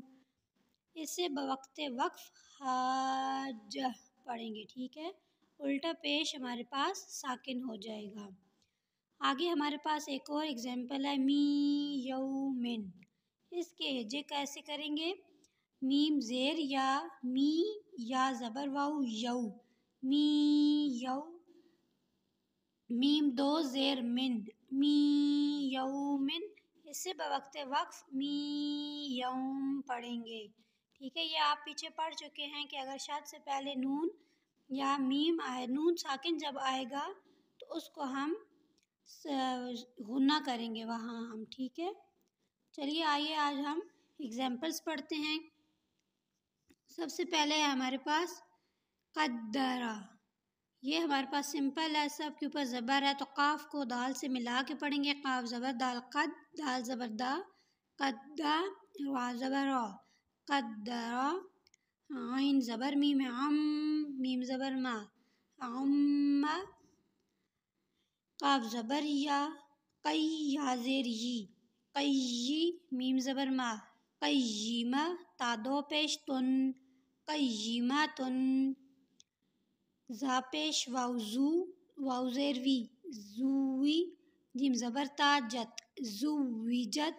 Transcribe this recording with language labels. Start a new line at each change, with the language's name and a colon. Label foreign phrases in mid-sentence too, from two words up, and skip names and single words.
Urdu: اسے بوقت وقف حاجہ پڑھیں گے، ٹھیک ہے؟ الٹا پیش ہمارے پاس ساکن ہو جائے گا۔ آگے ہمارے پاس ایک اور ایگزامپل ہے می یومن۔ اس کے ہجے کیسے کریں گے؟ میم زیر یا، می یا زبر واو یو، می یو، میم دو زیر من، می یومن۔ اسے بوقت وقف می یوم پڑھیں گے، ٹھیک ہے؟ یہ آپ پیچھے پڑھ چکے ہیں کہ اگر شد سے پہلے نون یا میم آئے، نون ساکن جب آئے گا تو اس کو ہم غنہ کریں گے وہاں ہم، ٹھیک ہے؟ چلیے آئیے آج ہم ایگزامپلس پڑھتے ہیں۔ سب سے پہلے ہے ہمارے پاس قدرہ۔ یہ ہمارے پاس سمپل ہے، سب کے اوپر زبر ہے تو قاف کو دال سے ملا کے پڑھیں گے۔ قاف زبر دال قد، دال زبر دا، قدا، وا زبر را، قدرہ۔ عین زبر میم عم، میم زبر ما، عم۔ قاف زبر یا، قی یا زیر یی، قیّی، میم زبر ما، قیّمہ، تا دو پیش تن، قیّمۃ۔ زا پیش واو زو، واو زیر وی، زووی، جیم زبر تا جت، زوجت۔